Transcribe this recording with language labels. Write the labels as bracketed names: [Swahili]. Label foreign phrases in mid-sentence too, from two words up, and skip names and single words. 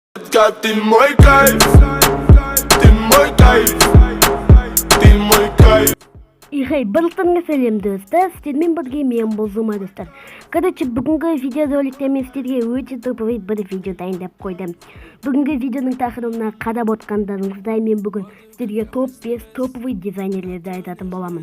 [Russian] Ты мой кайф, ты мой кайф, ты мой кайф. [Kazakh] Ихай, барлықтарыңа сәлем достар, сіздермен бірге мен Зума достар. Короче, бүгінгі видеороликте мен сіздерге өте топовый бір видео дайындап қойдым. Бүгінгі видеоның тақырыбына қарап отқандарыңыздай мен бүгін сіздерге топ-5 топовый дизайнерлерді айтатын боламын.